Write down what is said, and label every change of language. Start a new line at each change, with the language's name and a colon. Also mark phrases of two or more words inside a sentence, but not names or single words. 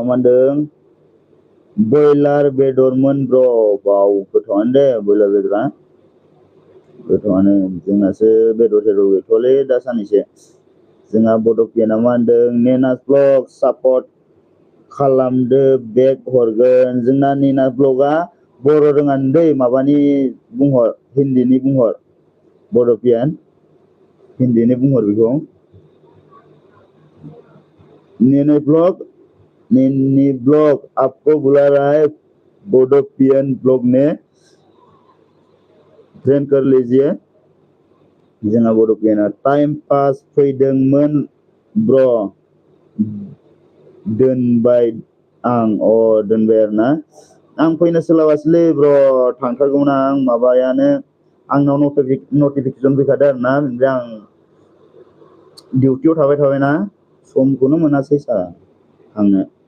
Bodo: मा होनदों बयलार बेदरमोन ब्र बाव गोथावानो दे बयलार बेदरा गोथावानो जोंनासो बेदर गैथ'वालै दा सानैसो जोंहा बड'पियाना मा होनदों नेनास
English: blog support
Bodo: खालामदो बेग हरगोन जोंना नेनास ब्लगआ बर' रोङानो दै माबानि बुंहर हिन्दीनि बुंहर बड'पियान हिन्दीनि बुंहर बेखौ
Hindi: नैनी ब्लॉग आपको बुला रहा है बडोपियन ब्लॉग में ट्रेन कर लीजिए
Bodo: जोंहा बड'पियाना
English: time pass
Bodo: फैदोंमोन ब्र दोनबाय आं दोनबाय आरोना आं फैनो सोलाबासैलै ब्र थांथारगौमोन आं माबायानो आंनाव नटिफिकेसन फैखादों आरोना ओमफ्राय आं डिउटियाव थाबाय ना समखौनो मोनासै सार थांनो